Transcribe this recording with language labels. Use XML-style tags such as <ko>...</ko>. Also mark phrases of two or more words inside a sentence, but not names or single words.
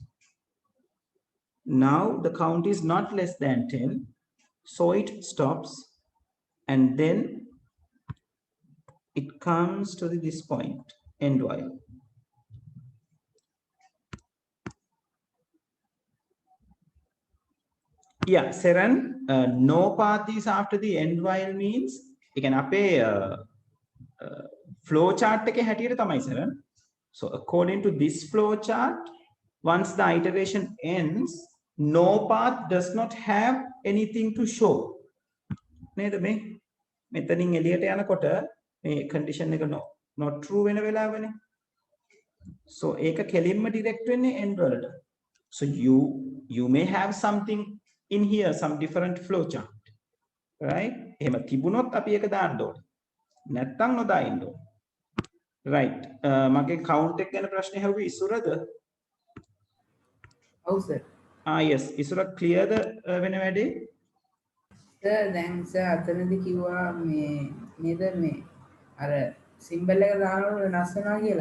<en>Now the count is not less than 10, so it stops, and then it comes to this point, end while. Yeah, Seren, no path is after the end while means again</en> <si>අපේ flow chart එකේ හැටියට තමයි</si> <en>Seren. So according to this flow chart, once the iteration ends, no path does not have anything to show.</en> <si>නේද මේ මෙතනින් එළියට යනකොට මේ condition එක</si> <en>not true</en> <si>වෙන වෙලාවනේ. So ඒක කෙලින්ම direct වෙන්නේ end වලට.</si> <en>So you may have something in here, some different flow chart, right?</en> <si>එහෙම තිබුණොත් අපි ඒක දාන්න ඕනේ. නැත්තම් නොදා ඉන්න ඕනේ. right. මගේ count එක ගැන ප්‍රශ්නේ හැවුවේ ඉසුරද? ඔව් සර්. yes. ඉසුර clear ද වෙන වැඩේ? සර් දැන් සර් අතනදී කිව්වා මේ නේද මේ අර සිම්බල් එක දානකොට වෙනස් වෙනවා කියලා.</si>